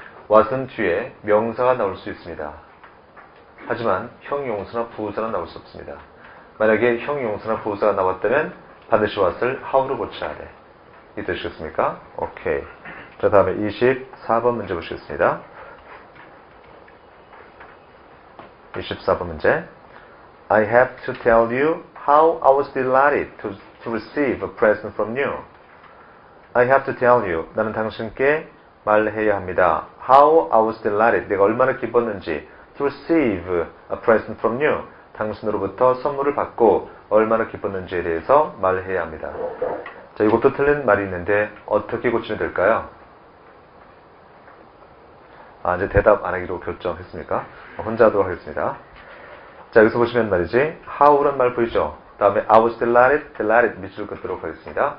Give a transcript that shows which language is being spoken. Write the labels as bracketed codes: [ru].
[ko] what은 뒤에 명사가 나올 수 있습니다. 하지만 형용사나 부사는 나올 수 없습니다. 만약에 형용사나 부사가 나왔다면 반드시 what을 how로 고쳐야 돼. 이해되시겠습니까? 오케이. 자, 다음에 24번 문제 보시겠습니다. 24번 문제. [en] I have to tell you how I was delighted to receive a present from you. I have to tell you. [ko] 나는 당신께 말해야 합니다. [en] How I was delighted. [ko] 내가 얼마나 기뻤는지 [en] to receive a present from you. [ko] 당신으로부터 선물을 받고 얼마나 기뻤는지에 대해서 말해야 합니다. 자, 이것도 틀린 말이 있는데 어떻게 고치면 될까요? 이제 대답 안 하기로 결정했습니까? 혼자 하도록 하겠습니다. 자, 여기서 보시면 말이지 how란 말 보이죠? 다음에 [en] I was delighted, [ko] delighted 밑줄 긋도록 하겠습니다.